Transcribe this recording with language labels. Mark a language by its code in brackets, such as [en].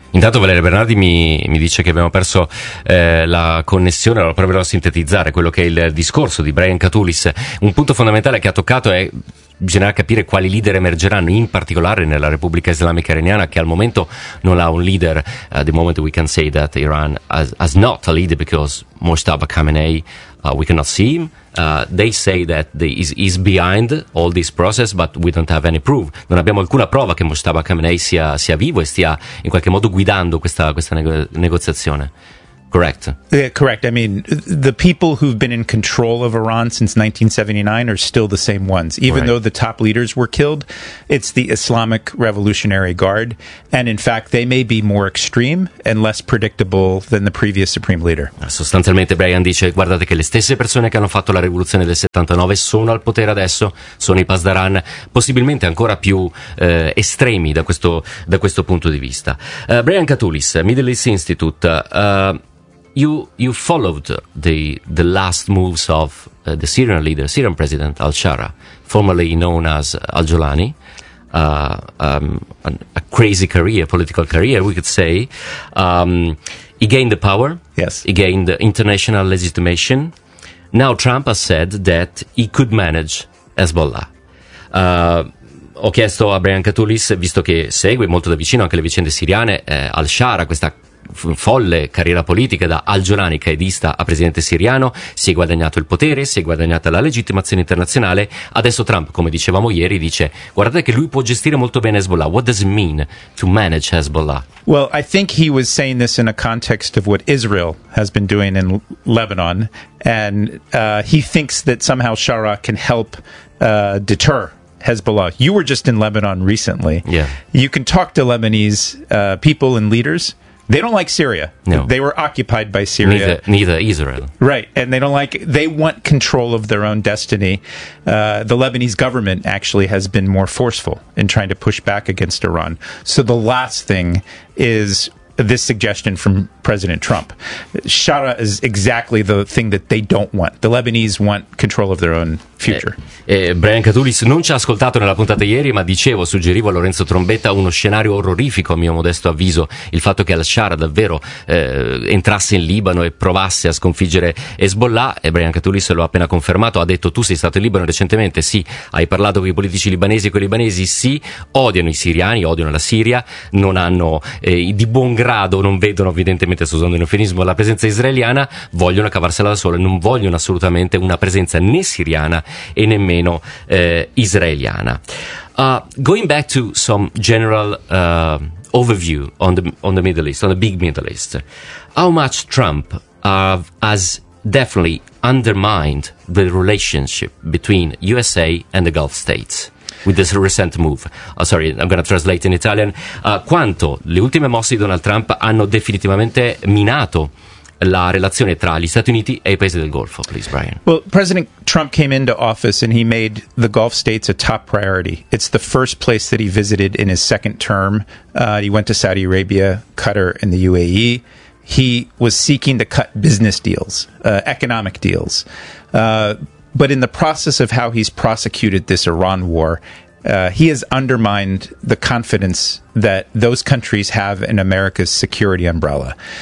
[it] Intanto Valeria Bernardi mi dice che abbiamo perso la connessione, allora proverò a sintetizzare quello che è il discorso di Brian Catullis. Un punto fondamentale che ha toccato è bisogna capire quali leader emergeranno, in particolare nella Repubblica Islamica Iraniana, che al momento non ha un leader. [en] At the moment we can say that Iran has not a leader, because Mojtaba Khamenei, we cannot see him. They say that he's behind all this process, but we don't have any proof. [it] Non abbiamo alcuna prova che Mojtaba Khamenei sia vivo e stia in qualche modo guidando questa negoziazione. [en] Correct. Yeah, correct. I mean, the people who've been in control of Iran since 1979 are still the same ones. Even right. though the top leaders were killed, it's the Islamic Revolutionary Guard. And in fact, they may be more extreme and less predictable than the previous supreme leader. [it] Sostanzialmente Brian dice, guardate che le stesse persone che hanno fatto la rivoluzione del 79 sono al potere adesso, sono i Pasdaran, possibilmente ancora più estremi da questo punto di vista. Brian Catullis, Middle East Institute. [en] You followed the last moves of the Syrian leader, Syrian president al-Shara, formerly known as al-Jolani, a crazy career, political career, we could say. He gained the power. Yes. He gained the international legitimation. Now Trump has said that he could manage Hezbollah. [it] Ho chiesto a Brian Catullis, visto che segue molto da vicino anche le vicende siriane, al-Shara, questa folle carriera politica da algiolani qaedista a presidente siriano, si è guadagnato il potere, si è guadagnata la legittimazione internazionale. Adesso Trump, come dicevamo ieri, dice: guardate che lui può gestire molto bene Hezbollah. [en] What does it mean to manage Hezbollah? Well, I think he was saying this in a context of what Israel has been doing in Lebanon, and he thinks that somehow Shara can help deter Hezbollah. You were just in Lebanon recently. Yeah. You can talk to Lebanese people and leaders. They don't like Syria. No. They were occupied by Syria. Neither Israel. Right. And they don't like, they want control of their own destiny. The Lebanese government actually has been more forceful in trying to push back against Iran. So the last thing is this suggestion from President Trump. Shara is exactly the thing that they don't want. The Lebanese want control of their own future. [it] Brian Catulis non ci ha ascoltato nella puntata ieri, ma dicevo, suggerivo a Lorenzo Trombetta uno scenario orrorifico, a mio modesto avviso, il fatto che al-Shara davvero entrasse in Libano e provasse a sconfiggere Hezbollah. E Brian Catulis lo ha appena confermato, ha detto: tu sei stato in Libano recentemente? Sì. Hai parlato con i politici libanesi? Con i libanesi? Sì. Odiano i siriani, odiano la Siria, non hanno di buon grado, non vedono, evidentemente sto usando un eufemismo, la presenza israeliana, vogliono cavarsela da sole, non vogliono assolutamente una presenza né siriana e nemmeno israeliana. [en] Going back to some general overview on the Middle East, on the big Middle East, how much Trump has definitely undermined the relationship between USA and the Gulf States with this recent move. Oh, sorry, I'm going to translate in Italian. [it] Quanto le ultime mosse di Donald Trump hanno definitivamente minato la relazione tra gli Stati Uniti e i paesi del Golfo, please, Brian. [en] Well, President Trump came into office and he made the Gulf States a top priority. It's the first place that he visited in his second term. He went to Saudi Arabia, Qatar, and the UAE. He was seeking to cut business deals, economic deals. But in the process of how he's prosecuted this Iran war, he has undermined the confidence that those countries have in America's security umbrella.